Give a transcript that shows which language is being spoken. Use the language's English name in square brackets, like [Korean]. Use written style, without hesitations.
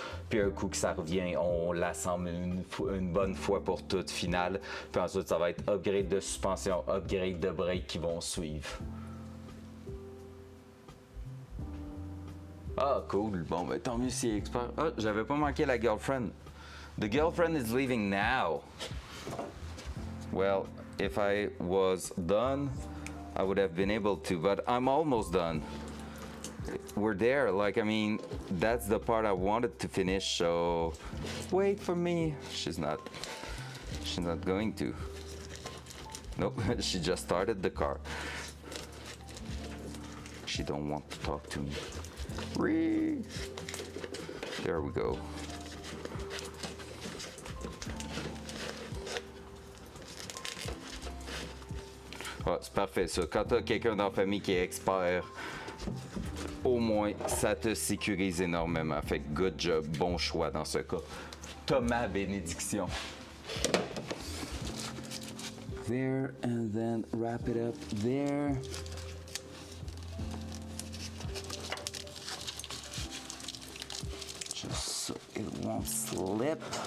[French] Puis, un coup que ça revient, on l'assemble une bonne fois pour toutes, finale. Puis ensuite, ça va être upgrade de suspension, upgrade de brake qui vont suivre. Ah, cool. Bon, ben tant mieux si est expert. Ah, j'avais pas manqué la girlfriend. [English] The girlfriend is leaving now. Well, if I was done, I would have been able to, but I'm almost done. We're there, like, I mean, that's the part I wanted to finish, so wait for me. She's not going to. Nope, she just started the car. She don't want to talk to me. There we go. [French] Ah, c'est parfait ça. Quand tu as quelqu'un dans la famille qui est expert, au moins ça te sécurise énormément. Fait que [English] good job, [French] bon choix dans ce cas. T'as ma bénédiction. [English] There and then wrap it up there. Just so it won't slip.